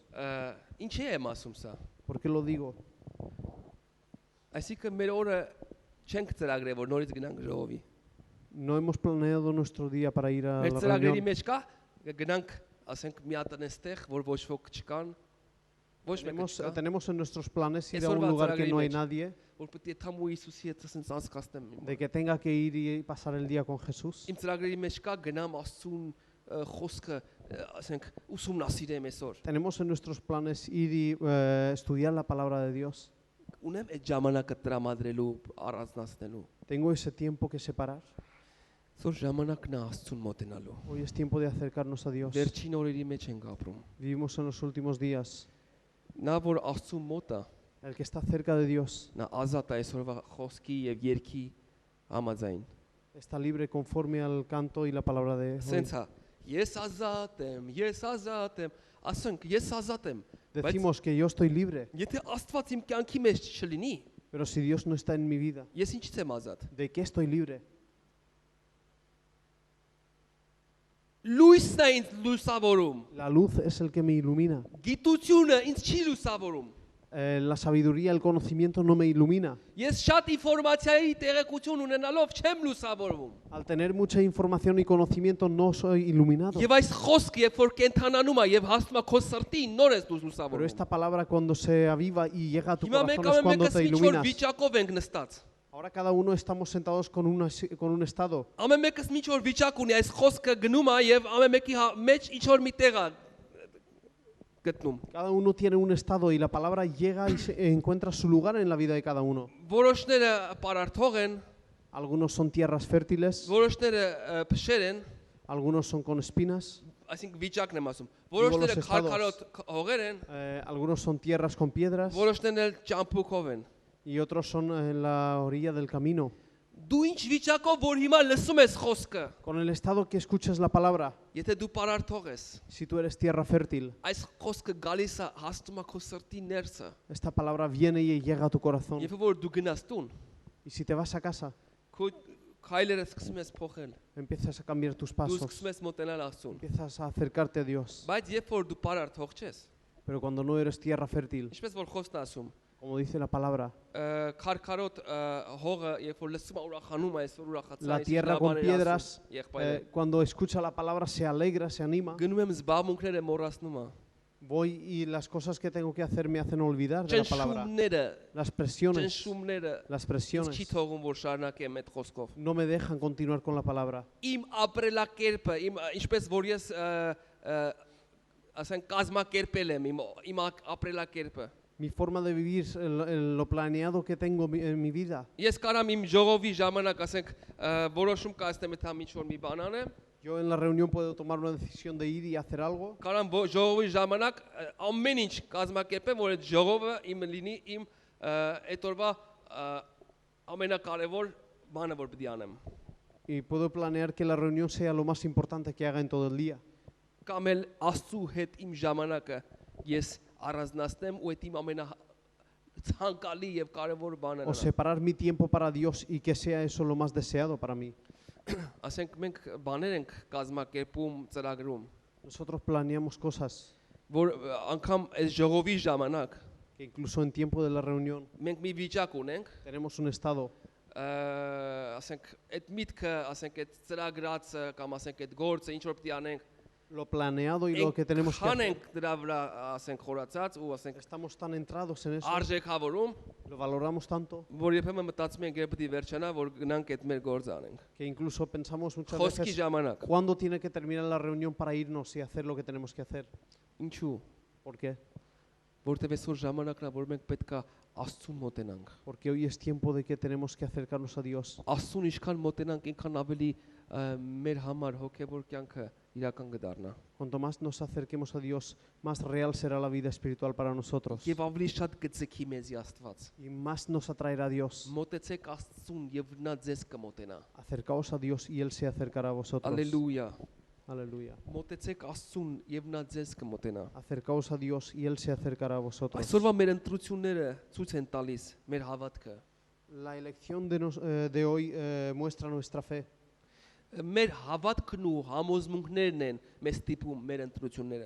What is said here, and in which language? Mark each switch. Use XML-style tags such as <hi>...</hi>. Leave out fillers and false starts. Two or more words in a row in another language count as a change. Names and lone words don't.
<hy>ինչի եմ ասում սա։</hy> <es>¿Por qué lo digo?</es> <hy>Այսինքն մեր օրը չենք ծրագրել, որ նորից գնանք ժողովի։</hy> <es>No hemos planeado nuestro día para ir a</es> <hy>Մեր</hy> <es>la</es> <hy>ծրագրերի</hy> <es>reunión.</es> <hy>մեջ կա գնանք, ասենք, մի հատ այնտեղ, որ ոչ ոք չկան, ոչ մեկը չկա,</hy> <es>Tenemos en nuestros planes ir a Eso un va a lugar que traer no hay image. nadie,</es> <hy>որ պետք է թամու Հիսուսի հետ ասենց անցկացնեմ։</hy> <es>de que tenga que ir y pasar el día con Jesús.</es> <hy>Իմ ծրագրերի մեջ կա գնամ Աստծուն խոսքը, ասենք, ուսումնասիրեմ այսօր։</hy> <es>Tenemos en nuestros planes ir y estudiar la palabra de Dios.</es> <hy>Ունեմ այդ ժամանակը տրամադրելու, առանձնացնելու։</hy> <es>Tengo ese tiempo que separar.</es> <hy>Այսօր ժամանակն է Աստծուն մոտենալու։</hy> <es>Hoy es tiempo de acercarnos a Dios.</es> <hy>Վերջին օրերի մեջ ենք ապրում։</hy> <es>Vivimos en los últimos días.</es> <hy>Նա որ Աստծուն մոտ է,</hy> <es>El que está cerca de Dios</es> <hy>նա ազատ է այսօրվա խոսքի եւ երգի համաձայն։</hy> <es>está libre conforme al canto y la palabra de hoy.</es> <hy>Սենց է, ես ազատ եմ, ասենք, ես ազատ եմ, բայց</hy> <es>Decimos que yo estoy libre,</es> <hy>եթե Աստված իմ կյանքի մեջ չլինի,</hy> <es>pero si Dios no está en mi vida,</es> <hy>ես ինչից եմ ազատ։</hy> <es>¿de qué estoy libre?</es> <hy>Լույսն է ինձ լուսավորում,</hy> <es>La luz es el que me ilumina.</es> <hy>գիտությունը ինձ չի լուսավորում։</hy> <es>La sabiduría, el conocimiento no me ilumina.</es> <hy>Ես շատ ինֆորմացիայի տեղեկություն ունենալով չեմ լուսավորվում։</hy> <es>Al tener mucha información y conocimiento no soy iluminado.</es> <hy>Եվ այս խոսքը, երբ որ կենթանանում է եւ հասնում է քո սրտին, նոր ես դու</hy> <es>Pero</es> <hy>լուսավորում։</hy> <es>esta palabra cuando se aviva y llega a tu</es> <hy>Հիմա</hy> <es>corazón</es> <hy>մենք</hy> <es>es cuando</es> <hy>ամեն</hy> <es>te</es> <hy>մեկս ինչ որ</hy> <es>iluminas.</es> <hy>վիճակով ենք նստած։</hy> <es>Ahora cada uno estamos sentados con un estado.</es> <hy>Ամեն մեկս ինչ որ վիճակ ունի, այս խոսքը գնում է եւ ամեն մեկի մեջ ինչ որ մի տեղ է գտնում։</hy> <es>Cada uno tiene un estado y la palabra llega y encuentra su lugar en la vida de cada uno.</es> <hy>Որոշները պարարթող են,</hy> <es>Algunos son tierras fértiles,</es> <hy>որոշները փշեր են,</hy> <es>algunos son con espinas,</es> <hy>այսինքն վիճակն եմ ասում։</hy> <es>Digo los</es> <hy>Որոշները</hy> <es>estados.</es> <hy>քարքարոտ հողեր են,</hy> <es>algunos son tierras con piedras</es> <hy>որոշներն էլ ճամփուկով են։</hy> <es>y otros son en la orilla del camino.</es> <hy>Դու ինչ վիճակով որ հիմա լսում ես խոսքը,</hy> <es>con el estado que escuchas la palabra,</es> <hy>եթե դու պարարթող ես,</hy> <es>si tú eres tierra fértil,</es> <hy>այս խոսքը գալիս է հասնում է քո սրտի ներսը,</hy> <es>esta palabra viene y llega a tu corazón.</es> <hy>երբ որ դու գնաս տուն,</hy> <es>Y si te vas a casa,</es> <hy>քո քայլերը սկսում ես փոխել,</hy> <es>empiezas a cambiar tus</es> <hy>դու</hy> <es>pasos,</es> <hy>սկսում ես մոտենալ Աստծուն,</hy> <es>empiezas a acercarte a Dios.</es> <hy>բայց երբ որ դու պարարթող չես,</hy> <es>Pero cuando no eres tierra fértil,</es> <hy>ինչպես որ խոսքն է ասում,</hy> <es>como dice la palabra,</es> <hy>քարքարոտ հողը երբ որ լսում է ուրախանում է, այսօր ուրախացա,</hy> <es>la tierra con piedras,</es> <hy>եղբայրը,</hy> <es>cuando escucha la palabra se alegra, se anima.</es> <hy>գնում եմ զբաղմունքները մոռացնում է,</hy> <es>Voy y las cosas que tengo que hacer me hacen olvidar de la palabra.</es> <hy>ճնշումները,</hy> <es>Las presiones,</es> <hy>ճնշումները</hy> <es>las</es> <hy>Ինձ չի</hy> <es>presiones</es> <hy>թողում որ շարունակեմ այդ խոսքով։</hy> <es>no me dejan continuar con la palabra.</es> <hy>Իմ ապրելակերպը, ինչպես որ ես ասենք կազմակերպել եմ իմ ապրելակերպը։</hy> <es>Mi forma de vivir, lo planeado que tengo en mi vida.</es> <hy>Ես կարամ իմ ժողովի ժամանակ ասենք որոշում կայացնեմ այդ ինչ որ մի բան անեմ,</hy> <es>Yo en la reunión puedo tomar una decisión de ir y hacer algo.</es> <hy>կարամ ժողովի ժամանակ ամեն ինչ կազմակերպեմ, որ այդ ժողովը իմ լինի իմ այդ օրվա ամենակարևոր բանը որ պետք է անեմ։</hy> <es>Y puedo planear que la reunión sea lo más importante que haga en todo el día.</es> <hy>Կամ էլ Աստծու հետ իմ ժամանակը ես առանձնացնեմ ու այդ իմ ամենացանկալի եւ կարևոր բանը</hy> <es>O separar mi tiempo para Dios y que sea eso lo más deseado para mí.</es> <hy>ասենք մենք բաներ ենք կազմակերպում ծրագրում,</hy> <es>Nosotros planeamos cosas</es> <hy>որ անգամ այս ժողովի ժամանակ</hy> <es>que incluso en tiempo de la reunión</es> <hy>մենք մի վիճակ ունենք,</hy> <es>tenemos un estado.</es> <hy>ասենք այդ միտքը, ասենք այդ ծրագրածը կամ ասենք այդ գործը ինչ որ պետք է անենք,</hy> <es>Lo planeado y lo que tenemos que hacer.</es> <hy>Հանենք դրա վրա ասենք խորացած ու ասենք</hy> <es>Estamos tan entrados en eso,</es> <hy>արժեքավորում,</hy> <es>lo valoramos tanto,</es> <hy>որ երբեմն մտածում ենք երբ պետք է վերջանա, որ գնանք այդ մեր գործը անենք։</hy> <es>que incluso pensamos muchas</es> <hy>Խոսքի</hy> <es>veces</es> <hy>ժամանակ։</hy> <es>cuándo tiene que terminar la reunión para irnos y hacer lo que tenemos que hacer.</es> <hy>Ինչու՞։</hy> <es>¿Por qué?</es> <hy>Որտեւ այսօր ժամանակն է, որ մենք պետքա Աստծուն մոտենանք։</hy> <es>Porque hoy es tiempo de que tenemos que acercarnos a Dios.</es> <hy>Աստծուն ինչքան մոտենանք, այնքան ավելի մեր համար հոգեվոր կյանքը իրական կդառնա։</hy> <es>Cuanto más nos acerquemos a Dios, más real será la vida espiritual para nosotros.</es> <hy>Եվ ավելի շատ կծքի մեզի Աստված։</hy> <es>Y más nos atraerá a Dios.</es> <hy>Մոտեցեք Աստծուն եւ նա ձեզ կմոտենա։</hy> <es>Acercaos a Dios y Él se acercará a vosotros.</es> <hy>Ալելույա։</hy> <es>Aleluya.</es> <hy>Մոտեցեք Աստծուն եւ նա ձեզ կմոտենա։</hy> <es>Acercaos a Dios y Él se acercará a vosotros.</es> <hy>Այսօրվա մեր ընտրությունները ցույց են տալիս մեր հավատքը։</hy> <es>La elección de hoy muestra nuestra fe.</es> <hy>Մեր հավատքն ու համոզմունքներն են մեզ տիպում մեր ընտրությունները։</hy>